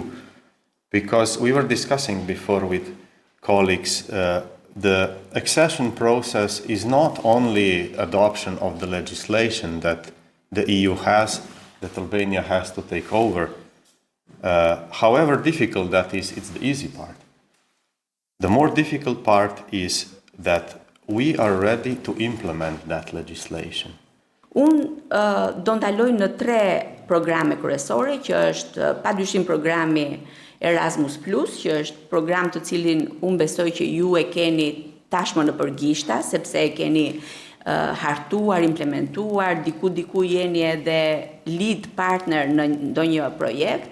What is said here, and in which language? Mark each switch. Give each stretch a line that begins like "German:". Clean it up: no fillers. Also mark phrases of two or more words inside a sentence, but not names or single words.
English: Because we were discussing before with colleagues, the accession process is not only adoption of the legislation that the EU has, that Albania has to take over. However difficult that is, it's the easy part. The more difficult part is that we are ready to implement that legislation.
Albanian: Unë do ndaloj në 3 programe kryesore, që është padyshim programi Erasmus+, që është program të cilin unë besoj që ju e keni tashmë në përgjishta, sepse e keni hartuar, implementuar, diku jeni edhe
English: lead partner
Albanian: në ndonjë projekt.